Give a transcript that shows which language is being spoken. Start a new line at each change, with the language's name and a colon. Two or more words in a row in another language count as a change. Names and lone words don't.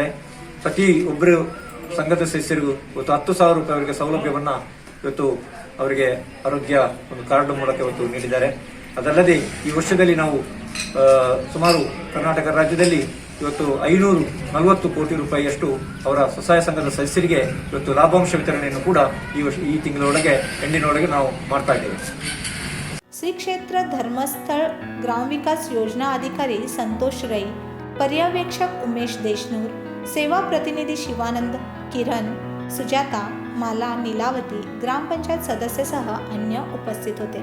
Kannada: ಪ್ರತಿ ಒಬ್ಬರು ಸಂಘದ ಸದಸ್ಯರಿಗೂ ಇವತ್ತು 10,000 ರೂಪಾಯಿ ಅವರಿಗೆ ಸೌಲಭ್ಯವನ್ನು ಇವತ್ತು ಅವರಿಗೆ ಆರೋಗ್ಯ ಒಂದು ಕಾರ್ಡ್ ಮೂಲಕ ಇವತ್ತು ನೀಡಿದ್ದಾರೆ. ಅದಲ್ಲದೆ ಈ ವರ್ಷದಲ್ಲಿ ನಾವು ಸುಮಾರು ಕರ್ನಾಟಕ ರಾಜ್ಯದಲ್ಲಿ ಇವತ್ತು 540 ಕೋಟಿ ರೂಪಾಯಿಯಷ್ಟು ಅವರ ಸ್ವಸಹಾಯ ಸಂಘದ ಸದಸ್ಯರಿಗೆ ಇವತ್ತು ಲಾಭಾಂಶ ವಿತರಣೆಯನ್ನು ಕೂಡ ಈ ತಿಂಗಳೊಳಗೆ ಎಂಡಿನೊಳಗೆ ನಾವು ಮಾಡ್ತಾ ಇದ್ದೇವೆ.
Marathi: श्री क्षेत्र धर्मस्थळ ग्रामविकास योजना अधिकारी संतोष रई, पर्यवेक्षक उमेश देशनूर, सेवा प्रतिनिधी शिवानंद, किरण, सुजाता, माला, नीलावती, ग्रामपंचायत सदस्यसह अन्य उपस्थित होते.